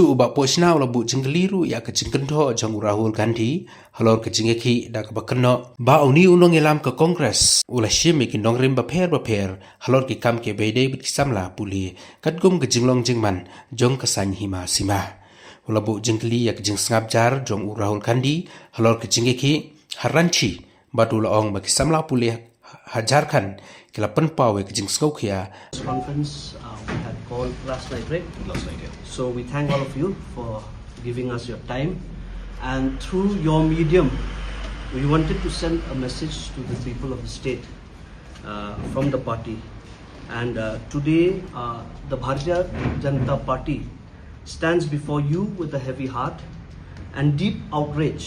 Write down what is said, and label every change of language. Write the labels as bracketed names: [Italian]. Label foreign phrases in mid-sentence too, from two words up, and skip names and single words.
[Khasi] uba pochna labu jingliru ya ka jingkentho jang Rahul Gandhi halor ka jingeki da ka bakno ba uni unong elam ka Congress ula shimi ki nongrim ba pher halor ki kam ke beide bit samla puli katgum ka jinglong jingman jong ka san hima sima labu jingli ya ka jing sngap jar jong Rahul Gandhi halor ka jingeki Ranchi badula ong bagi samla puli Jharkhand kila penpawe ke jing skaukia. [English] This conference we had called last night, right? Last night, yeah. So we thank all of you for giving us your time, and through your medium, we wanted to send a message to the people of the state from the party. And today, the Bharatiya Janata Party stands before you with a heavy heart and deep outrage.